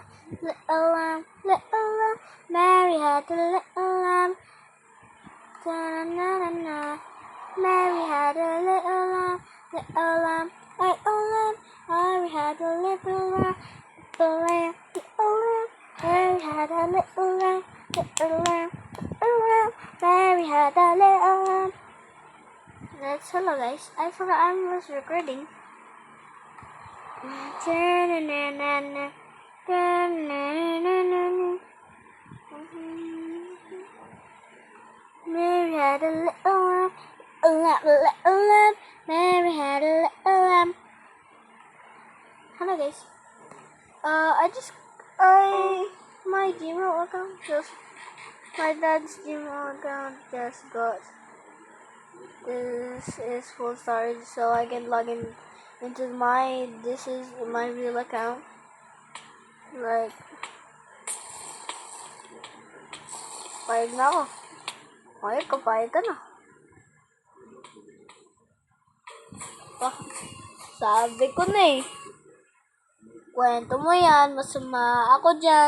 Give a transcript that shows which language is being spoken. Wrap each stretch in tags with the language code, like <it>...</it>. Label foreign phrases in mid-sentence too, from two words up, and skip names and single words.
<en>Little lamb, Mary had a little lamb. Da-na-na-na-na. Mary had a little lamb, little lamb, little lamb. Mary had a little lamb, little lamb, little lamb. Mary had a little lamb, little lamb, little lamb. Mary had a little lamb. That's hello guys. I forgot I was recording. Da-na-na-na-na. Mary had a little lamb, little lamb. Mary had a little lamb. Hello guys. My Gmail account my dad's Gmail account just got this is full storage, so I can log in into this is my real account. Like,</en> <tl>payag na ako. Payag ka na. Sabi ko na eh. Kwento mo yan, masama ako dyan.</tl>